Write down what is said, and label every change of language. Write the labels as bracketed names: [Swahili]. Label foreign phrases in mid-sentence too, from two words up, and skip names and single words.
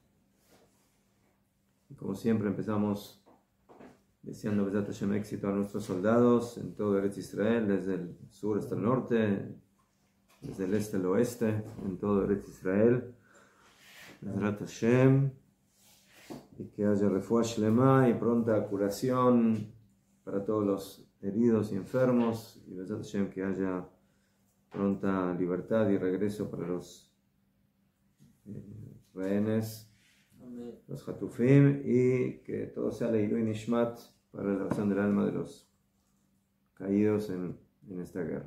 [Spanish] Y como siempre empezamos deseando [Hebrew] בעזרת השם [Spanish] éxito a nuestros soldados en todo Eretz Israel, desde el sur hasta el norte, desde el este al oeste, en todo Eretz Israel. [Hebrew] בעזרת השם, [Spanish] y que haya [Hebrew] רפואה שלמה [Spanish] y pronta curación para todos los heridos y enfermos, y [Hebrew] בעזרת השם, [Spanish] que haya pronta libertad y regreso para los rehenes, los hatufim, y que todo sea [Hebrew] לעילוי נשמת [Spanish] para la oración del alma de los caídos en esta guerra.